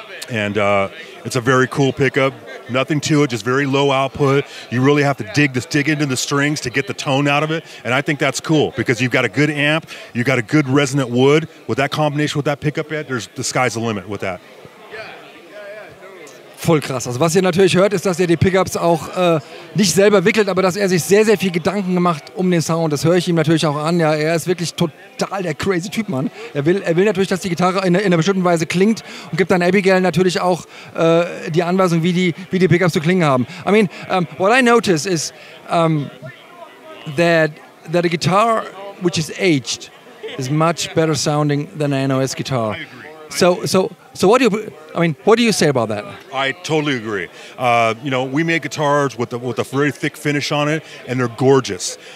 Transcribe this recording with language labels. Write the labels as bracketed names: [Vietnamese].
[English] And it's a very cool pickup. Nothing to it, just very low output. You really have to dig into the strings to get the tone out of it, and I think that's cool because you've got a good amp, you've got a good resonant wood. With that combination with that pickup head, the sky's the limit with that. [German] Voll krass. Also was ihr natürlich hört, ist, dass er die Pickups auch nicht selber wickelt, aber dass er sich sehr, sehr viel Gedanken gemacht um den Sound. Das höre ich ihm natürlich auch an. Ja, er ist wirklich total der crazy Typ, Mann. Er will natürlich, dass die Gitarre in einer bestimmten Weise klingt und gibt dann Abigail natürlich auch die Anweisung, wie die Pickups zu klingen haben. [English] I mean, what I notice is that a guitar which is aged is much better sounding than an NOS guitar. I agree. So what do you say about that? I totally agree. We make guitars with a very thick finish on it, and they're gorgeous.